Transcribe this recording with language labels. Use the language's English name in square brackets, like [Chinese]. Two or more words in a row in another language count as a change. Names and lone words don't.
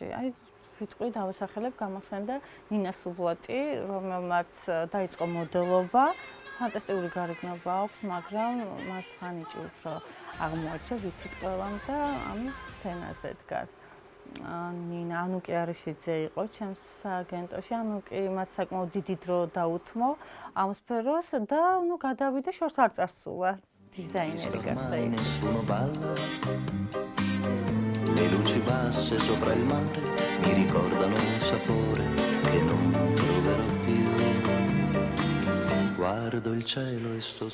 [Georgian] აი ვიტყვი დავასახელებ გამახსენდა ნინა სუბლატი, რომელმაც დაიწყო მოდელობა, ფანტასტიკური გარეგნობა აქვს, მაგრამ მას ხანიჭი უფრო აღმოაჩა, ვიცით ყველამ და ამის სცენაზე დგას. ნინა ანუკი არიშიძე იყო ჩემს აგენტოში, ანუკი მათ საკმაოდ დიდი დრო დაუთმო ამ სფეროს და ნუ გადავიდა შორს არ წასულა დიზაინერი გახდა. [Italian] Le luci basse sopra il mare mi ricordano un sapore che non troverò più. Guardo il cielo e sospiro.